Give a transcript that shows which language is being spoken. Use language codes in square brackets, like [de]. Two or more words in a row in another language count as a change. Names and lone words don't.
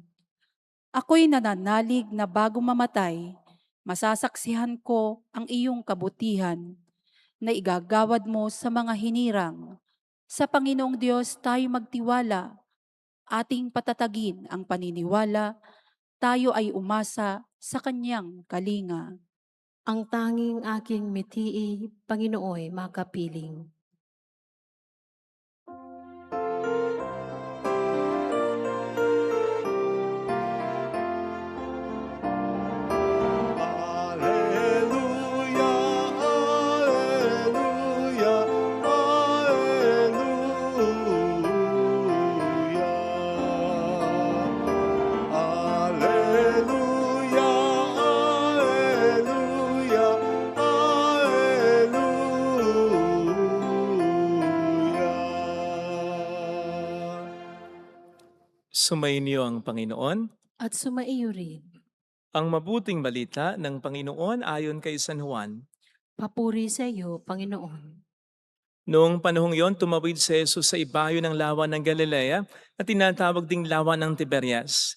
[tl] Ako'y nananalig na bago mamatay, masasaksihan ko ang iyong kabutihan na igagawad mo sa mga hinirang. Sa Panginoong Diyos tayo magtiwala, ating patatagin ang paniniwala, tayo ay umasa sa Kanyang kalinga. Ang tanging aking mitii, Panginooy makapiling. Alleluia, alleluia, alleluia. Alleluia, alleluia, alleluia. Sumainyo ang Panginoon. At sumaiyo rin. Ang mabuting balita ng Panginoon ayon kay San Juan. Papuri sa iyo, Panginoon. Noong panahong yon, tumawid si Jesus sa ibayo ng lawa ng Galilea na tinatawag ding lawa ng Tiberias.